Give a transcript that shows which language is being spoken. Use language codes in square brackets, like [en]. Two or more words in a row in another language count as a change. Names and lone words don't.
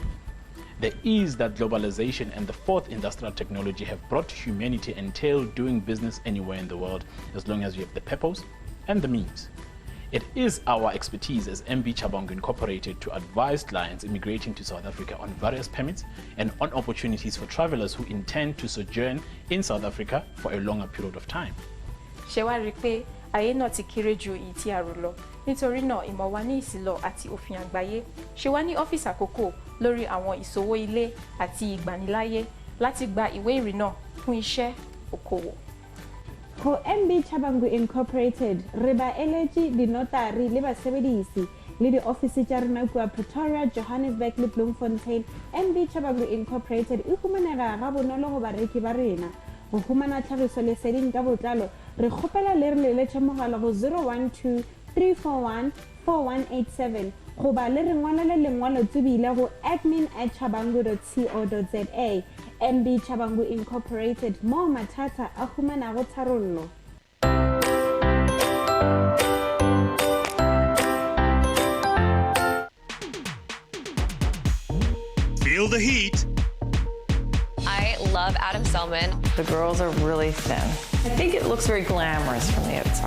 [en] The ease that globalization and the fourth industrial technology have brought to humanity entail doing business anywhere in the world as long as you have the purpose and the means. It is our expertise as MB Chabangu Incorporated to advise clients immigrating to South Africa on various permits and on opportunities for travelers who intend to sojourn in South Africa for a longer period of time. [yo] ṣé wá rí pé ayé náà ti kéré ju èyí tí a rò lọ nítorí náà ìmọ̀ wa ní ìsìlọ̀ àti òfin àgbáyé ṣe wá ní ọ́fíìsì àkókò lórí àwọn ìṣòwò ilé àti ìgbaniláyé láti gba ìwé ìrìnnà fún iṣẹ́ okòwò. [nso] Go MB Chabangu Incorporated, Reba Elegy, [en] the notary, [nso] le basebedisi, le di office tsa rena kwa Pretoria, Johannesburg le Bloemfontein. MB Chabangu Incorporated e humanega ga bonolo go bareki ba rena. Go humana tlhagiso leseding ka botlalo, re kgopela le re leletše mogala go 012 341 4187 goba le re ngwalele lengwalo tsebile go admin@chabangu.co.za. MB Chabangu Incorporated, mo mathata a humanago tharollo. [en] Feel the heat. I love Adam Selman. The girls are really thin. I think it looks very glamorous from the outside.